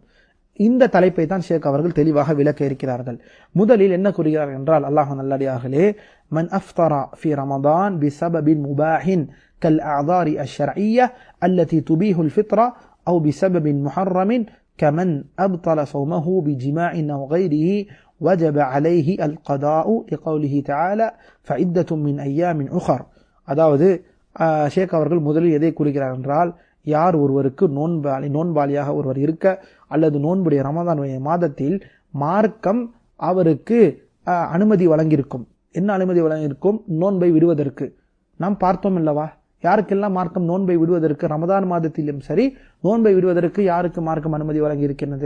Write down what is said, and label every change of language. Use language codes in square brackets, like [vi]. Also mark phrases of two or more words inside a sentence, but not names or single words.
[ta] இந்த தலைப்பை தான் ஷேக் அவர்கள் தெளிவாக விளக்க இருக்கிறார்கள். முதலில் என்ன கூறுகிறார்கள் என்றால், அல்லாஹ் நல்லடியார்களே, [ar] من أفطر في رمضان بسبب مباح كالأعذار الشرعية التي تبيح الفطر أو بسبب محرم كمن أبطل صومه بجماع أو غيره وجب عليه القضاء لقوله تعالى فعدة من أيام أخر. [ta] அதாவது ஷேக் அவர்கள் முதலில் எதை கூறுகிறார் என்றால், யார் ஒருவருக்கு நோன்பாளியாக ஒருவர் இருக்க அல்லது நோன்புடைய ரமதானுடைய மாதத்தில் மார்க்கம் அவருக்கு அனுமதி வழங்கியிருக்கும். என்ன அனுமதி வழங்கியிருக்கும்? நோன்பை விடுவதற்கு. நாம் பார்த்தோம் அல்லவா, யாருக்கெல்லாம் மார்க்கம் நோன்பை விடுவதற்கு ரமதான் மாதத்திலும் சரி நோன்பை விடுவதற்கு யாருக்கு மார்க்கம் அனுமதி வழங்கியிருக்கிறது?